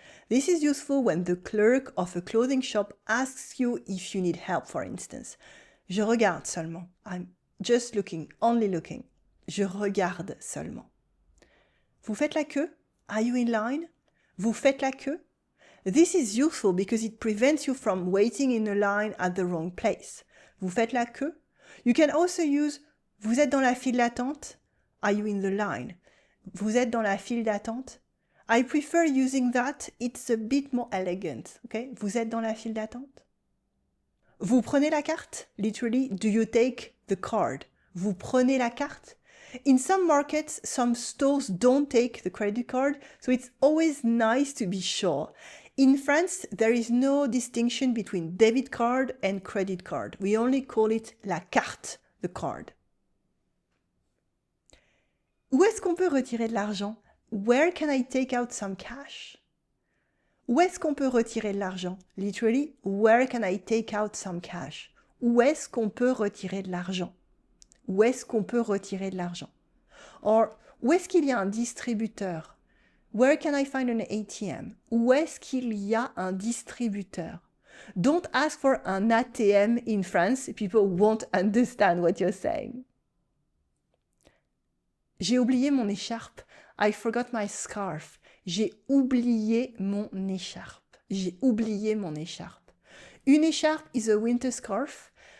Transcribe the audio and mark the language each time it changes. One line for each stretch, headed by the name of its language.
English: This is useful when the clerk of a clothing shop asks you if you need help, for instance.
French: Je regarde seulement.
English: I'm just looking, only looking.
French: Je regarde seulement. Vous faites la queue?
English: Are you in line?
French: Vous faites la queue?
English: This is useful because it prevents you from waiting in a line at the wrong place.
French: Vous faites la queue?
English: You can also use
French: vous êtes dans la file d'attente?
English: Are you in the line?
French: Vous êtes dans la file d'attente?
English: I prefer using that. It's a bit more elegant. Okay?
French: Vous êtes dans la file d'attente? Vous prenez la carte?
English: Literally, do you take the card?
French: Vous prenez la carte?
English: In some markets, some stores don't take the credit card, so it's always nice to be sure. In France, there is no distinction between debit card and credit card. We only call it la carte, the card.
French: Où est-ce qu'on peut retirer de l'argent?
English: Where can I take out some cash?
French: Où est-ce qu'on peut retirer de l'argent?
English: Literally, where can I take out some cash?
French: Où est-ce qu'on peut retirer de l'argent? Où est-ce qu'on peut retirer de l'argent? Or, où est-ce qu'il y a un distributeur?
English: Where can I find an ATM?
French: Où est-ce qu'il y a un distributeur?
English: Don't ask for an ATM in France. People won't understand what you're saying.
French: J'ai oublié mon écharpe.
English: I forgot my scarf.
French: J'ai oublié mon écharpe. J'ai oublié mon écharpe. Une écharpe
English: is a winter scarf.